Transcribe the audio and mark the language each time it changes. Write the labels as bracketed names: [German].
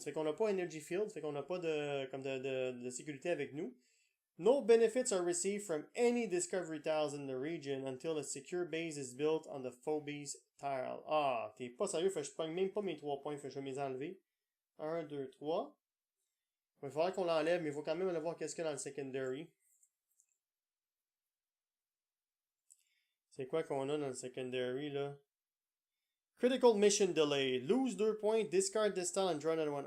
[French] Fait qu'on n'a pas energy fields, fait qu'on n'a pas de sécurité avec nous. [English] No benefits are received from any discovery tiles in the region until a secure base is built on the Phobies tile. [French] Ah, t'es pas sérieux, fait que je pogne même pas mes 3 points, fait que je vais les enlever. 1, 2, 3. Il va falloir qu'on l'enlève, mais il faut quand même aller voir qu'est-ce qu'il y a dans le secondary. C'est quoi qu'on a dans le secondary, là? [English] Critical mission delay. Lose 2 points, discard this tile and draw another one.